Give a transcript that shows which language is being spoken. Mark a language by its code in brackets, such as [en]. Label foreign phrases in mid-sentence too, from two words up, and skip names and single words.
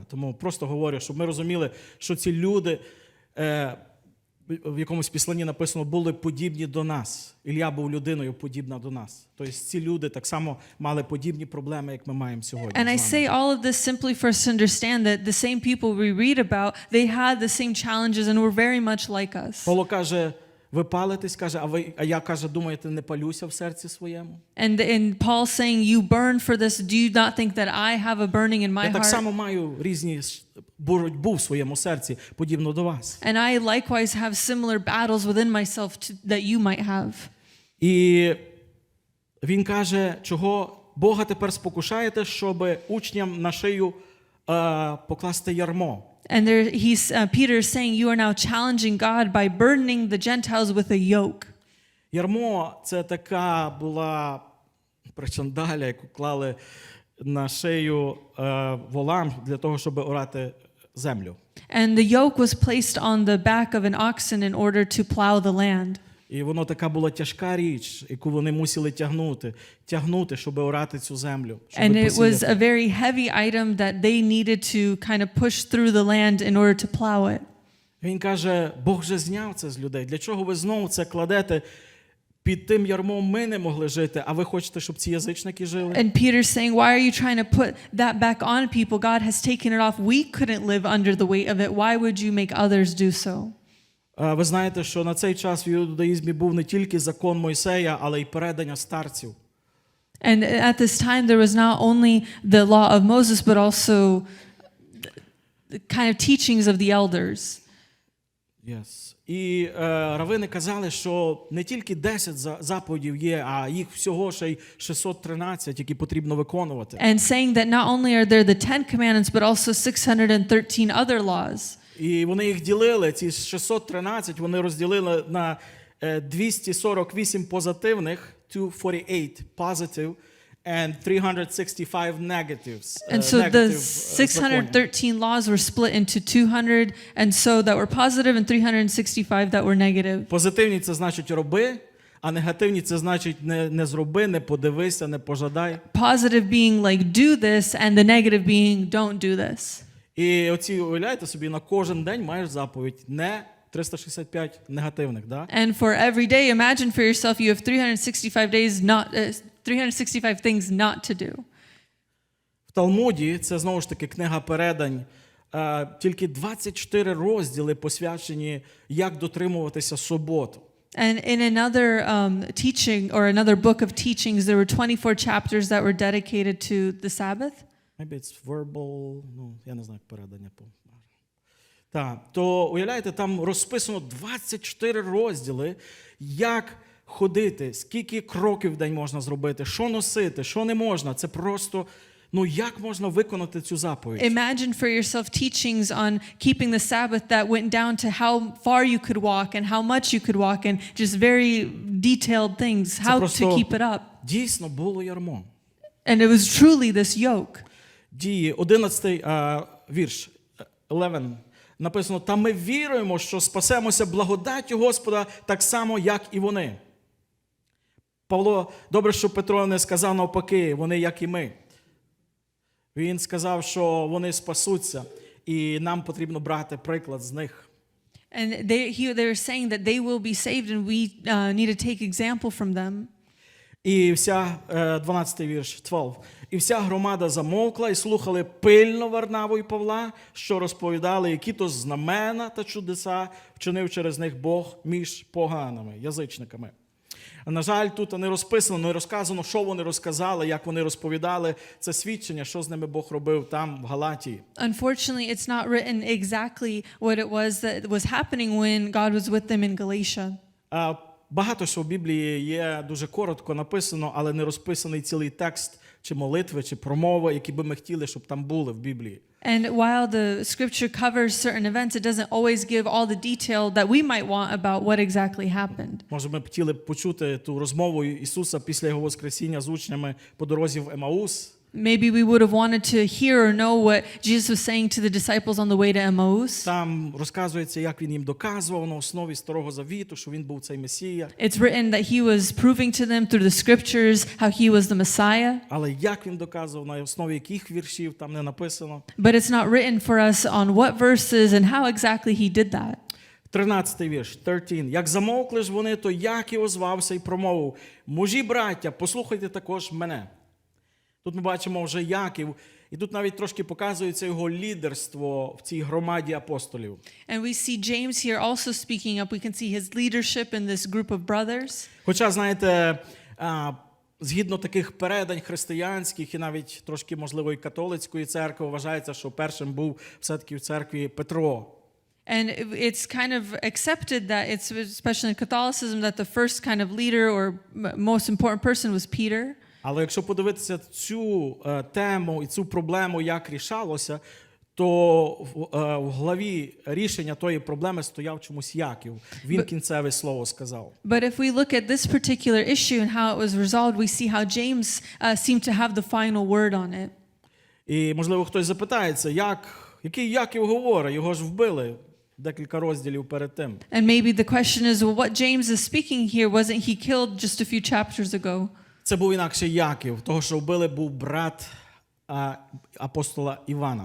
[uk] Тому просто говорю, щоб ми розуміли, що ці люди, в якомусь післанні написано, були подібні до нас. Ілля був людиною подібна до нас. Тобто ці люди так само мали подібні проблеми, як ми маємо сьогодні. [en] And I say all of this simply for us to understand that the same people we read about, they had the same challenges and were very much like us. [uk] Павло каже, ви палитесь, каже, а я, каже, думаєте, не палюся в серці своєму? [en] And Paul saying, you burn for this, do you not think that I have a burning in my [uk] Я так [en] heart? [uk] само маю різні боротьбу в своєму серці, подібно до вас. [en] And I likewise have similar battles within myself that you might have. [uk] І він каже, чого Бога тепер спокушаєте, щоб учням на шию покласти ярмо. [en] And Peter is saying, you are now challenging God by burdening the Gentiles with a yoke. [uk] Ярмо – це така була причандаля, яку клали на шию волам для того, щоб орати землю. [en] And the yoke was placed on the back of an oxen in order to plow the land. [uk] І воно така була тяжка річ, яку вони мусили тягнути, щоб орати цю землю. [en] And it was a very heavy item that they needed to kind of push through the land in order to plow it. [uk] Він каже, Бог вже зняв це з людей. Для чого ви знову це кладете під тим ярмом ми не могли жити, а ви хочете, щоб ці язичники жили? [en] And Peter's saying, why are you trying to put that back on people? God has taken it off. We couldn't live under the weight of it. Why would you make others do so? [uk] Ви знаєте, що на цей час в іудаїзмі був не тільки закон Мойсея, але й передання старців. [en] And at this time, there was not only the law of Moses, but also the kind of teachings of the elders. Yes. [uk] І равини казали, що не тільки 10 заповідів є, а їх всього ще й 613, які потрібно виконувати. [en] And saying that not only are there the 10 commandments, but also 613 other laws. [uk] І вони їх ділили, ці 613, вони розділили на 248 позитивних, [en] 248 positive, and 365 negatives. And so the 613 laws were split into 200, and so that were positive, and 365 that were negative. [uk] Позитивні – це значить роби, а негативні – це значить не зроби, не подивися, не пожадай. [en] Positive being like do this, and the negative being don't do this. [uk] І оці, уявляєте собі, на кожен день маєш заповідь, не 365 негативних, да? [en] And for every day, imagine for yourself you have 365 days not 365 things not to do. [uk] В Талмуді, це знову ж таки книга передань, тільки 24 розділи посвячені, як дотримуватися суботу. [en] And in another teaching or another book of teachings, there were 24 chapters that were dedicated to the Sabbath. Maybe it's verbal, [uk] я не знаю, як передання. Так, то, уявляєте, там розписано 24 розділи, як ходити, скільки кроків в день можна зробити, що носити, що не можна. Це просто, як можна виконати цю заповідь? [en] Imagine for yourself teachings on keeping the Sabbath that went down to how far you could walk and how much you could walk and just very detailed things, how to keep it up. [uk] Дійсно було ярмо. [en] And it was truly this yoke. [uk] Дії, 11 вірш, 11, написано, «Та ми віруємо, що спасемося благодаттю Господа так само, як і вони». Павло, добре, що Петро не сказав навпаки, вони як і ми. Він сказав, що вони спасуться, і нам потрібно брати приклад з них. [en] And they were saying that they will be saved and we need to take example from them. [uk] І вся, 12 вірш, 12. І вся громада замовкла і слухали пильно Варнаву і Павла, що розповідали, які то знамена та чудеса вчинив через них Бог між поганими, язичниками. На жаль, тут не розписано, не розказано, що вони розказали, як вони розповідали. Це свідчення, що з ними Бог робив там, в Галатії. [en] Unfortunately, it's not written exactly what it was that was happening when God was with them in Galatia. [uk] Багато що в Біблії є дуже коротко написано, але не розписаний цілий текст, чи молитви, чи промови, які би ми хотіли, щоб там були в Біблії. [en] And while the scripture covers certain events, it doesn't always give all the detail that we might want about what exactly happened. [uk] Може, ми б хотіли почути ту розмову Ісуса після Його воскресіння з учнями по дорозі в Емаус. [en] Maybe we would have wanted to hear or know what Jesus was saying to the disciples on the way to Emmaus. [uk] Там розказується, як він їм доказував на основі Старого Завіту, що він був цей Месія. [en] It's written that he was proving to them through the scriptures how he was the Messiah. [uk] Але як він доказував, на основі яких віршів, там не написано. [en] But it's not written for us on what verses and how exactly he did that. [uk] 13 вірш, 13. Як замовкли ж вони, то Яків озвався і промовив: «Мужі, браття, послухайте також мене». Тут ми бачимо вже Яків, і тут навіть трошки показується його лідерство в цій громаді апостолів. [en] And we see James here also speaking up. We can see his leadership in this group of brothers. [uk] Хоча, знаєте, згідно таких передань християнських і навіть трошки, можливо, і католицької церкви, вважається, що першим був все-таки в церкві Петро. [en] And it's kind of accepted that it's, especially in Catholicism, that the first kind of leader or most important person was Peter. [uk] Але якщо подивитися цю тему і цю проблему, як рішалося, то в главі рішення тої проблеми стояв чомусь Яків. Він кінцеве слово сказав. [en] But if we look at this particular issue and how it was resolved, we see how James seemed to have the final word on it. [uk] І, можливо, хтось запитається, який Яків говорить? Його ж вбили декілька розділів перед тим. [en] And maybe the question is, well, what James is speaking here, wasn't he killed just a few chapters ago? [uk] Це був інакше Яків, того, що вбили, був брат апостола Івана.